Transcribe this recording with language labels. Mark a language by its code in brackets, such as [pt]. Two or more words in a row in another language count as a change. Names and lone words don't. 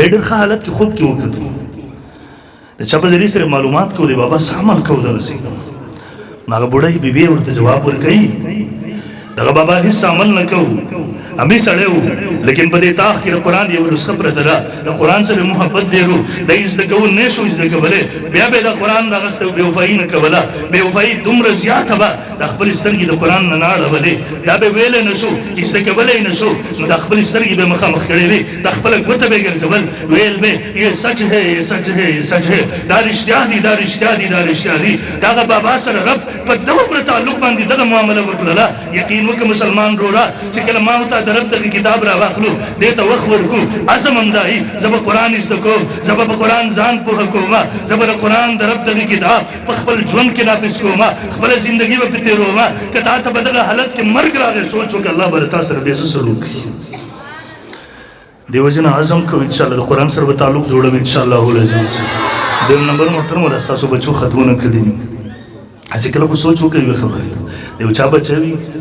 [ps] ډېر ښه حالت کې خوب کې وکړو د چا په ذریعه سره معلومات کو دی بابا سامان کو دلسي هغه بوډۍ بیبي ورته جواب ورکړي دغه بابا هیڅ عمل نه کوو امي سړی وو لیکن په دې تاخ کې د قرآن یو نسخه پرته ده د قرآن سره محبت ډېر وو دی زده کول نه شو زده کولی بیا به یې د قرآن راغستی او بېوفایي نه کوله بېوفایي دومره زیاته به د خپلې سترګې د قرآن نه نه اړولې دا به ویلی نه شو زده کولی نه شو نو د خپلې سترګې به مخامخ کړې وې د خپله ګوته به یې ګرځول ویل به [ur] یہ سچ ہے یہ سچ ہے یہ سچ ہے [ps] دا رښتیا دي دا رښتیا دي دا رښتیا دي دغه بابا سره رب په دومره تعلق باندې دغه معامله وکړله یقین وکړه مسلمان وروره چې کله ما ورته د رب دغه کتاب راواخلو دې ته وخت ورکړو عزم همدایي زه به قرآن زده کوم زه به په قرآن ځان پوهه کوم زه به د قرآن د رب دغه کتاب په خپل ژوند کې نافظ کوم خپله زندګي به پرې تېروم که تا ته به دغه حالت کې مرګ راغی سوچ وکړه الله به تا سره بیا څه سلوک کوي دې وجه نه عزم کوو انشاءالله د قرآن سره به تعلق جوړوو انشاءالله العزیز دویم نمبر محترمه ده ستاسو بچو ختمونه کړي دي هسې کله خو سوچ وکړئ یوې خبرې د یو چا بچی وي